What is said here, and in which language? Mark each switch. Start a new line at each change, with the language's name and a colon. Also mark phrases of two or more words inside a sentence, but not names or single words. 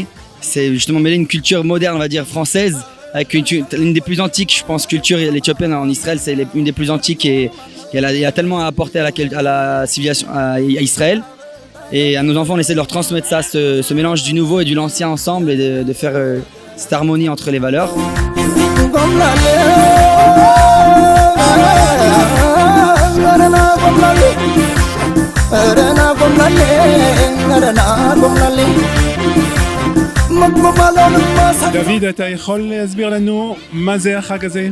French: C'est justement mêler une culture moderne, on va dire française, avec une des plus antiques, je pense, culture l'éthiopienne en Israël, c'est une des plus antiques et il y a tellement à apporter à la civilisation à Israël. Et à nos enfants, on essaie de leur transmettre ça, ce mélange du nouveau et de l'ancien ensemble et de faire cette harmonie entre les valeurs.
Hebrew: דוד, אתה יכול להסביר לנו מה זה החג הזה?